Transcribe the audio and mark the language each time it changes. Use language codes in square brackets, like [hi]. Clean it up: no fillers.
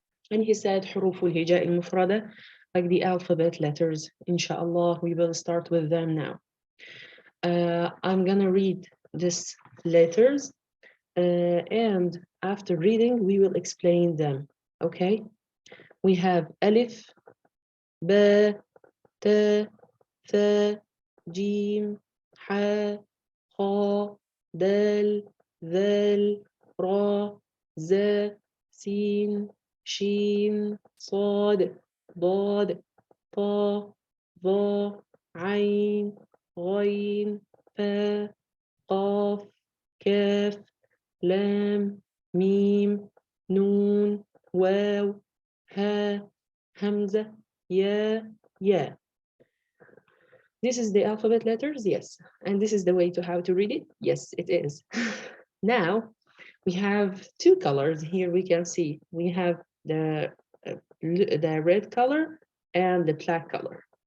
[en] And he said [ar] حروف الهجاء المفردة, [en] like the alphabet letters. Inshallah, we will start with them now. I'm gonna read these letters, and after reading, we will explain them. Okay? We have [ar] ألف, ب, ت, ث, جيم, ح, خ, دال, ذال, را, ز, سين, شين, صاد, ضاد, طا, ظا, عين, غين, فا, قاف, كاف, لام, ميم, نون, واو, ها, همزة, يا. [en] This is the alphabet letters, yes. And this is the way to how to read it? Yes, it is. Now, we have two colors here we can see. We have the red color and the black color.